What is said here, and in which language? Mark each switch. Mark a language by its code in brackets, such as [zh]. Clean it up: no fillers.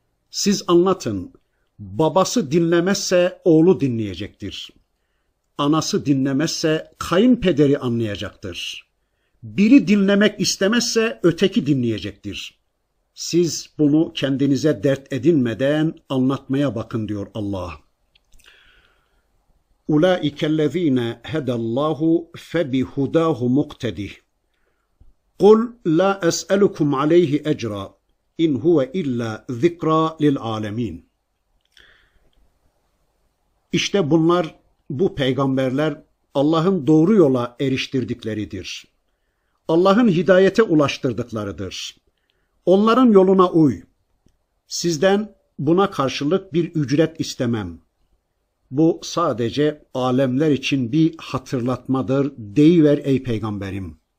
[tr] Siz anlatın, babası dinlemezse oğlu dinleyecektir. Anası dinlemezse kayınpederi anlayacaktır. Biri dinlemek istemezse öteki dinleyecektir. Siz bunu kendinize dert edinmeden anlatmaya bakın diyor Allah. [ar] اُولَٰئِكَ الَّذ۪ينَ هَدَى اللّٰهُ فَبِهُدَاهُ مُقْتَدِهِ قُلْ لَا أَسْأَلُكُمْ عَلَيْهِ اَجْرًا اِنْ هُوَ اِلَّا ذِكْرَى لِلْعَالَمِينَ [tr] İşte bunlar, bu peygamberler Allah'ın doğru yola eriştirdikleridir. Allah'ın hidayete ulaştırdıklarıdır. Onların yoluna uy. Sizden buna karşılık bir ücret istemem. Bu sadece alemler için bir hatırlatmadır, deyiver ey peygamberim.